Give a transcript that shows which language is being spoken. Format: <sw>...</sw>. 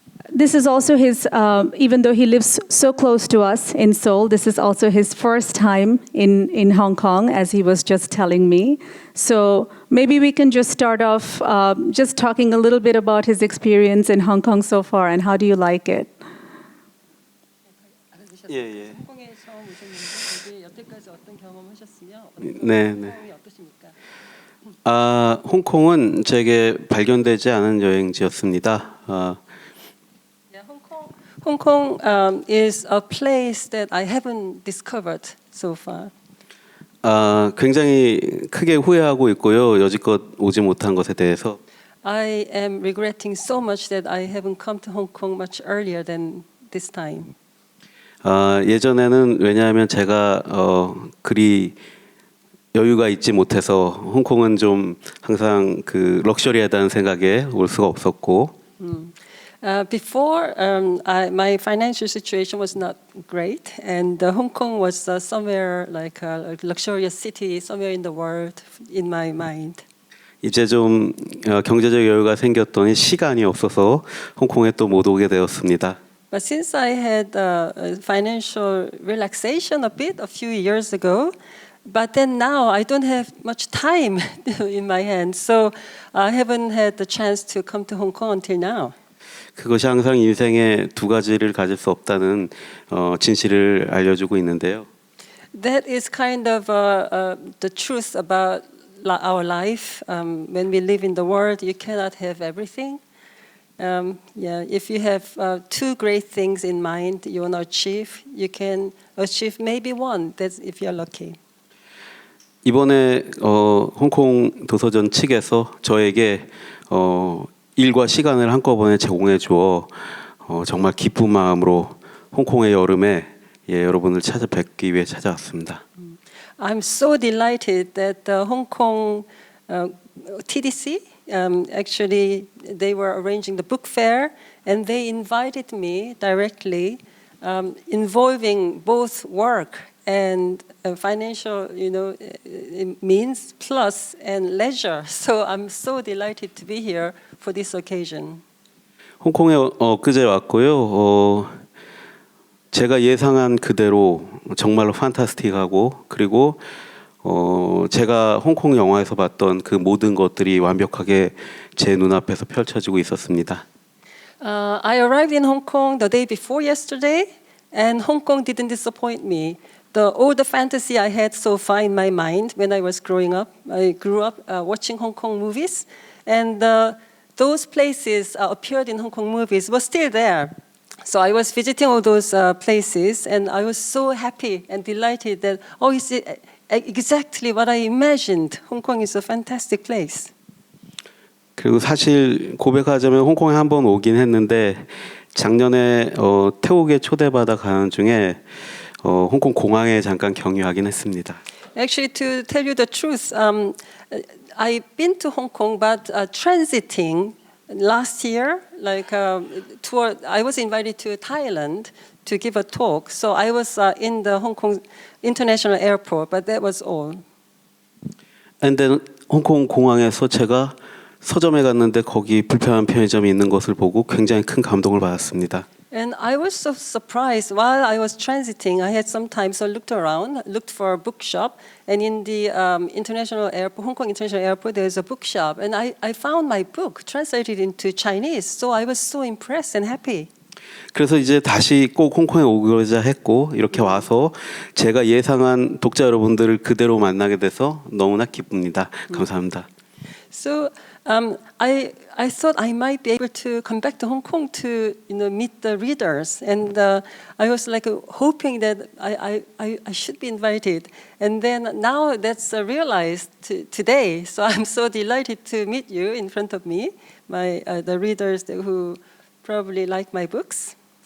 <en>this is also his, even though he lives so close to us in Seoul, this is also his first time in Hong Kong, as he was just telling me. So maybe we can just start off just talking a little bit about his experience in Hong Kong so far, and how do you like it?</en> <ko>예. 홍콩에 처음 오셨는데 여태까지 어떤 경험하셨으며 네, 네. 경험이 어떠십니까? 홍콩은 제게 발견되지 않은 여행지였습니다.</ko> <en>Yeah, Hong Kong is a place that I haven't discovered so far.</en> <ko>굉장히 크게 후회하고 있고요. 여지껏 오지 못한 것에 대해서.</ko> <en>I am regretting so much that I haven't come to Hong Kong much earlier than this time.</en> <ko>예전에는 왜냐하면 제가 그리 여유가 있지 못해서 홍콩은 좀 항상 그 럭셔리하다는 생각에 올 수가 없었고.</ko> <en>Before, my financial situation was not great, and Hong Kong was somewhere like a luxurious city, somewhere in the world, in my mind.</en> <ko>이제 좀 경제적 여유가 생겼더니 시간이 없어서 홍콩에 또 못 오게 되었습니다.</ko> <en>But since I had financial relaxation a bit a few years ago, but then now I don't have much time in my hands, so I haven't had the chance to come to Hong Kong until now.</en> <ko>그것이 항상 인생에 두 가지를 가질 수 없다는 진실을 알려주고 있는데요.</ko> <en>That is kind of the truth about our life. When we live in the world, you cannot have everything. If you have two great things in mind you want to achieve, you can achieve maybe one. That's if you're lucky.</en> <ko>이번에 홍콩 도서전 측에서 저에게 일과 시간을 한꺼번에 제공해 주어 정말 기쁜 마음으로 홍콩의 여름에 여러분을 찾아뵙기 위해 찾아왔습니다.</ko> <en>I'm so delighted that the Hong Kong TDC actually they were arranging the book fair and they invited me directly, involving both work and financial, means plus and leisure. So I'm so delighted to be here for this occasion.</en> <ko>홍콩에 엊그제 왔고요. 제가 예상한 그대로 정말로 판타스틱하고 그리고 제가 홍콩 영화에서 봤던 그 모든 것들이 완벽하게 제 눈앞에서 펼쳐지고 있었습니다.</ko> <en>I arrived in Hong Kong the day before yesterday, and Hong Kong didn't disappoint me. All the fantasy I had so far in my mind when I was growing up, I grew up watching Hong Kong movies, and those places appeared in Hong Kong movies were still there. So I was visiting all those places, and I was so happy and delighted that, it's exactly what I imagined. Hong Kong is a fantastic place.</en> <ko>그리고 사실 고백하자면 홍콩에 한번 오긴 했는데 작년에 태국에 초대받아 가는 중에 홍콩 공항에 잠깐 경유하긴 했습니다.</ko> <en>Actually, to tell you the truth, I've been to Hong Kong, but transiting last year, tour. I was invited to Thailand to give a talk, so I was in the Hong Kong International Airport, but that was all. And then</en> <ko>홍콩 공항에서 제가 서점에 갔는데 거기 불편한 편의점이 있는 것을 보고 굉장히 큰 감동을 받았습니다.</ko> <en>And I was so surprised while I was transiting. I had some time, so I looked around, looked for a bookshop, and in the international airport, Hong Kong International Airport, there's a bookshop, and I found my book translated into Chinese. So I was so impressed and happy.</en> <ko>그래서 이제 다시 꼭 홍콩에 오고자 했고 이렇게 와서 제가 예상한 독자 여러분들을 그대로 만나게 돼서 너무나 기쁩니다. 감사합니다.</ko> <en>So I thought I might be able to come back to Hong Kong to meet the readers, and I was hoping that I should be invited, and then now that's realized today. So I'm so delighted to meet you in front of me, the readers who probably like my books.</en>